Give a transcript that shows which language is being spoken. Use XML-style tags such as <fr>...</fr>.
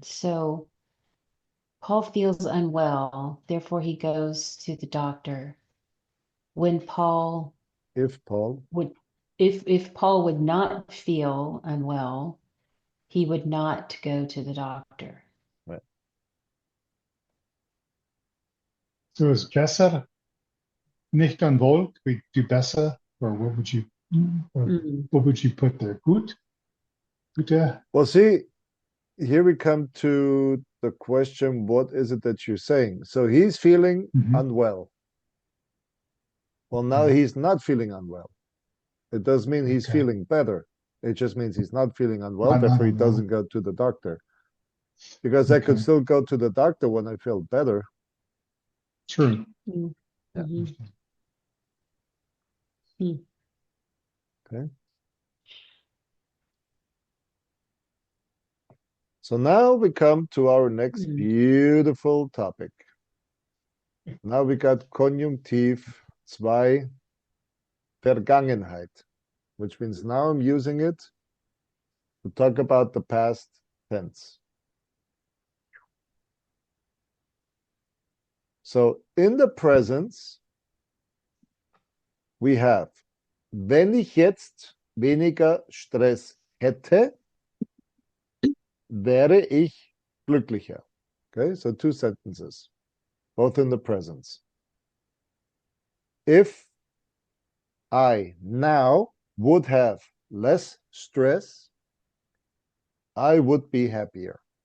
<en>So Paul feels unwell, therefore he goes to the doctor. When Paul If Paul would, if Paul would not feel unwell, he would not go to the doctor. Right. So is</en> <de>besser nicht unwohl?</de> <en>We do besser, or what would you put there? Gut? Gute? Well, see, here we come to the question, what is it that you're saying? So he's feeling unwell. Well, now he's not feeling unwell. It does mean he's feeling better. It just means he's not feeling unwell, therefore he doesn't go to the doctor. Because I could still go to the doctor when I feel better. True. Yeah. Okay. So now we come to our next beautiful topic. Now we got Konjunktiv II, Vergangenheit, which means now I'm using it to talk about the past tense. So in the present, we have,</en> <de>wenn ich jetzt weniger Stress hätte, wäre ich glücklicher.</de> <en>Okay, so two sentences, both in the present. If I now would have less stress, I would be happier.</en>